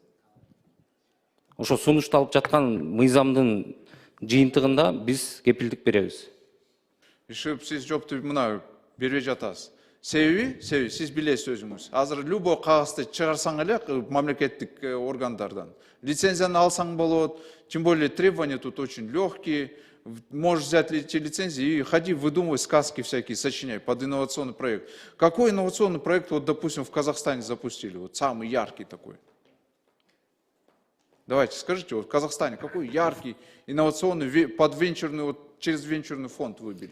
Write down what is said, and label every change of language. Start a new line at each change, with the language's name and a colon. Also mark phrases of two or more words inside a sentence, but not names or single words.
Kyrgyz: Ошо сунушталып жаткан мыйзамдын жыйынтыгында биз кепилдик беребиз. Ишип сиз жоопту мына бербей жатасыз. Себеби сиз билесиз өзүңүз. Азыр любой кагазды чыгарсаң эле мамлекеттик органдардан лицензияны алсаң болот,
Russian: тем более требования тут очень легкие. Можешь взять эти лицензии и ходи, выдумывай сказки всякие, сочиняй под инновационный проект. Какой инновационный проект, вот, допустим, в Казахстане запустили, вот самый яркий такой? Давайте, скажите, вот в Казахстане какой яркий, инновационный, под венчурный, вот через венчурный фонд выбили?